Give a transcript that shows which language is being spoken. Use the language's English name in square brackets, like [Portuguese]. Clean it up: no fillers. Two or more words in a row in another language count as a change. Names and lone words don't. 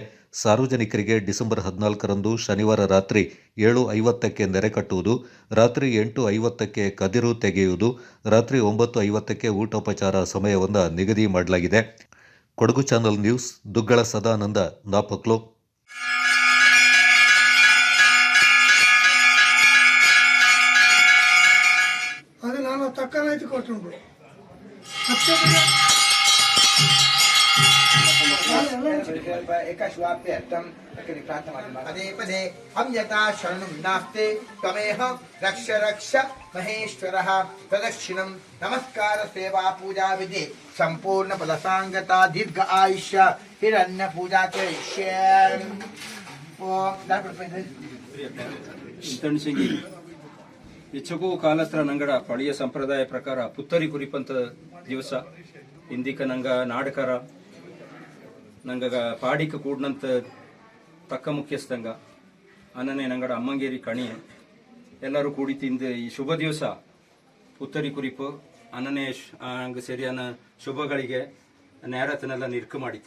[Kannada] ಸಾರ್ವಜನಿಕರಿಗೆ ಡಿಸೆಂಬರ್ 14ರಂದು ಶನಿವಾರ ರಾತ್ರಿ 7:50ಕ್ಕೆ ನೆರೆ ಕಟ್ಟುವುದು, ರಾತ್ರಿ 8:50ಕ್ಕೆ ಕದಿರು ತೆಗೆಯುವುದು, ರಾತ್ರಿ 9:50ಕ್ಕೆ ಊಟೋಪಚಾರ ಸಮಯವನ್ನು ನಿಗದಿ ಮಾಡಲಾಗಿದೆ. ಕೊಡಗು ಚಾನಲ್ ನ್ಯೂಸ್, ದುಗ್ಗಳ ಸದಾನಂದ, ನಾಪಕ್ಲು. [Kodava] ಅದು ನಾನು ತಕ್ಕನಾಯ್ತು ಕೊಟ್ಟುಂಟು [Sanskrit] पदे पदे हम यथा शरणं नास्ते त्वमेह रक्ष रक्ष महेश्वरः प्रदक्षिणं नमस्कार सेवा पूजा विधि संपूर्ण फलसांगता दीर्घ आयुष्य हिरण्य पूजा करिष्ये [Kodava] ಇಂತಣಿಸಿಂಗಿ ಹೆಚ್ಚಗೂ ಕಾಲತ್ರ ನಂಗಡ ಪಳಿಯ ಸಂಪ್ರದಾಯ ಪ್ರಕಾರ ಪುತ್ತರಿ ಕುರಿಪಂತ ದಿವಸ ಇಂದಿಕ ನಂಗ ನಾಡಕರ ನಂಗ ಪಾಡಿಕ ಕೂಡ್ನಂತ ತಕ್ಕ ಮುಖ್ಯಸ್ಥಂಗ ಅನ್ನನೆ ನಂಗಡ ಅಮ್ಮಂಗೇರಿ ಕಣಿಯ ಎಲ್ಲರೂ ಕೂಡಿ ತಿಂದು ಈ ಶುಭ ದಿವಸ ಪುತ್ತರಿ ಕುರಿಪು ಅನ್ನನೆ ಹಂಗ ಸರಿಯಾನ ಶುಭಗಳಿಗೆ ನೇರತನೆಲ್ಲ ನಿರ್ಕ ಮಾಡಿತ್ತು.